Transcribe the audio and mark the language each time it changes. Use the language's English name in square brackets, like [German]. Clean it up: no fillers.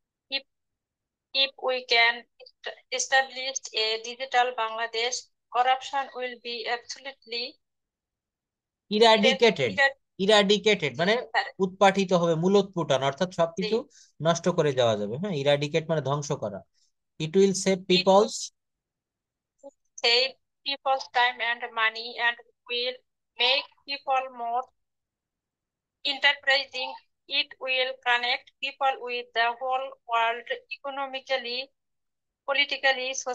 [English] If if we can establish a digital Bangladesh, corruption will be absolutely eradicated, eradicated মানে sir. [Bangla] উৎপাটিত হবে, মূলোৎপাটন, অর্থাৎ সবকিছু নষ্ট করে যাওয়া যাবে। হ্যাঁ, ইরাডিকেট মানে ধ্বংস করা। [English] It will save It people's, save people's time and money and will make people more enterprising. It will connect people with the whole world economically, politically,